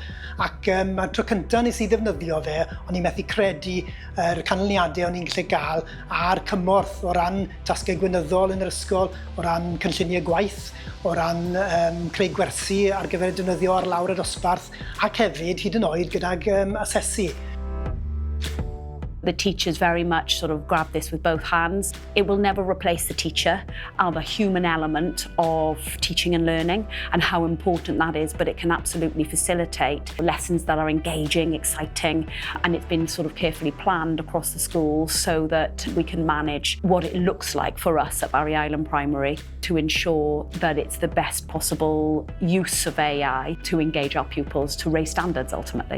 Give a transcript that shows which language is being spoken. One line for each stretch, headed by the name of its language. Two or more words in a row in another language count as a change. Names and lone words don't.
Welsh: Ac mae'r tro cyntaf nes i ddefnyddio fe, o'n i'n methu credu canlyniadau o'n i'n gallu gael a'r cymorth o ran tasgau gweinyddol yn yr ysgol, o ran cynlluniau gwaith, o ran creu gwersi ar gyfer defnyddio ar lawr y dosbarth, ac hefyd hyd yn oed gydag asesu.
English: The teachers very much sort of grab this with both hands. It will never replace the teacher or the human element of teaching and learning and how important that is, but it can absolutely facilitate lessons that are engaging, exciting, and it's been sort of carefully planned across the schools so that we can manage what it looks like for us at Barry Island Primary to ensure that it's the best possible use of AI to engage our pupils, to raise standards ultimately.